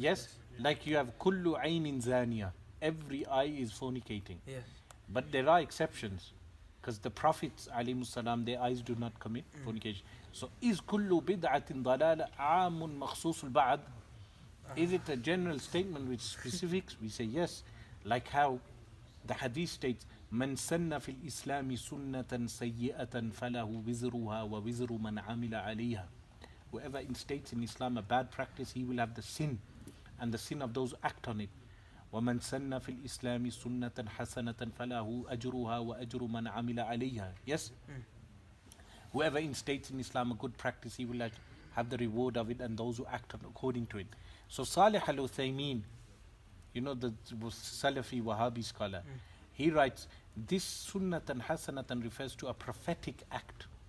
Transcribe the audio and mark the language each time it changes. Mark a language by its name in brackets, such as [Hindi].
[English] Yes? Like you have [Arabic] kullu aynin zaniya. [English] Every eye is fornicating. Yes. But there are exceptions. Because the Prophets, alayhimus salam, their eyes do not commit fornication. So, is [Arabic] kullu bid'atin dalala aamun makhsus al-ba'ad? [English] Is it a general statement with specifics? We say yes. Like how the hadith states, [Arabic] من سن في الإسلام سنة سيئة فله وزرها ووزر من عمل عليها. [English] Whoever instates in Islam a bad practice, he will have the sin and the sin of those who act on it. [Arabic] ومن سن في الإسلام سنة حسنة فله أجرها وأجر من عمل عليها. [English] Yes? Whoever instates in Islam a good practice, he will have the reward of it and those who act according to it. So Salih al-Uthaymeen, you know, the Salafi Wahhabi scholar, he writes, this sunnatan hasanatan refers to a prophetic act.